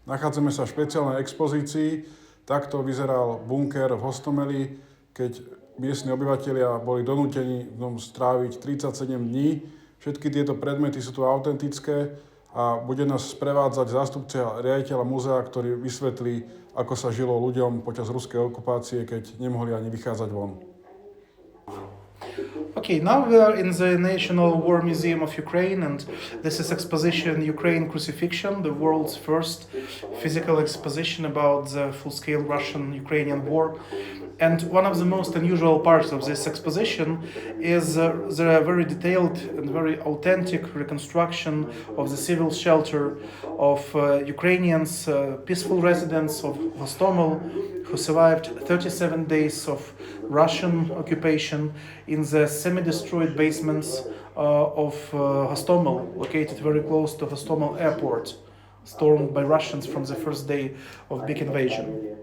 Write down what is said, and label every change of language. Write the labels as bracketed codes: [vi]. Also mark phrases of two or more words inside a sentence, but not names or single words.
[sk] Nachádzame sa v špeciálnej expozícii. Takto vyzeral bunker v Hostomeli, keď miestni obyvatelia boli donútení v ňom stráviť 37 dní. Všetky tieto predmety sú tu autentické a bude nás sprevádzať zástupca riaditeľa múzea, ktorý vysvetlí, ako sa žilo ľuďom počas ruskej okupácie, keď nemohli ani vychádzať von. [en] Okay, now we are in the National War Museum of Ukraine, and this is exposition Ukraine Crucifixion, the world's first physical exposition about the full-scale Russian-Ukrainian war. And one of the most unusual parts of this exposition is the very detailed and very authentic reconstruction of the civil shelter of Ukrainians, peaceful residents of Hostomeľ, who survived 37 days of Russian occupation in the semi-destroyed basements of Hostomeľ, located very close to Hostomeľ airport, stormed by Russians from the first day of big invasion.